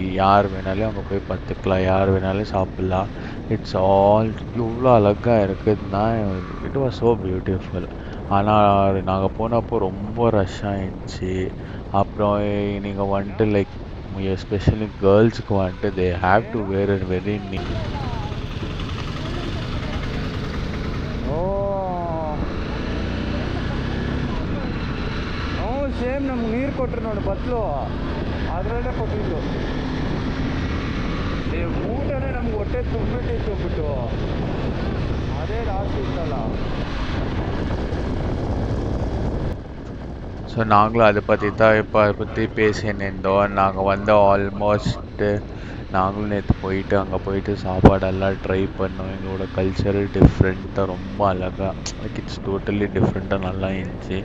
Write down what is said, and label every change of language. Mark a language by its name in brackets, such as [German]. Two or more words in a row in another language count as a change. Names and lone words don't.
[Tamil] யார் வேணாலும் அங்கே போய் பார்த்துக்கலாம், யார் வேணாலும் சாப்பிட்லாம். [English] it's all [Tamil] இவ்வளோ அழகாக இருக்குதுன்னா [English] it was so beautiful. [Tamil] ஆனால் நாங்கள் போனப்போ ரொம்ப ரஷ் ஆகிடுச்சு. அப்புறம் நீங்கள் வந்துட்டு [English] like especially girls வந்துட்டு they have to wear it very neat. [Kannada] ಸೇಮ್ ನಮ್ಗೆ ನೀರು ಕೊಟ್ಟರು ನೋಡಿ ಬತ್ಲು, ಅದರಲ್ಲೇ ಕೊಟ್ಟಿದ್ದು. ಊಟನೇ ನಮ್ಗೆ ಹೊಟ್ಟೆ ತುಂಬಿಟ್ಟಿತ್ತು ಬಿಟ್ಟು ಅದೇ ಲಾಸ್ಟ್ ಇತ್ತಲ್ಲ. [Tamil] ஸோ நாங்களும் அதை பற்றி தான் இப்போ அதை பற்றி பேசின்னு இருந்தோம். நாங்கள் வந்து ஆல்மோஸ்ட்டு நாங்களும் நேற்று போயிட்டு அங்கே போயிட்டு சாப்பாடெல்லாம் ட்ரை பண்ணோம். எங்களோட கல்ச்சரல் டிஃப்ரெண்ட்டாக ரொம்ப அழகாக [English] like it's totally [Tamil] டிஃப்ரெண்ட்டாக நல்லா இருந்துச்சு.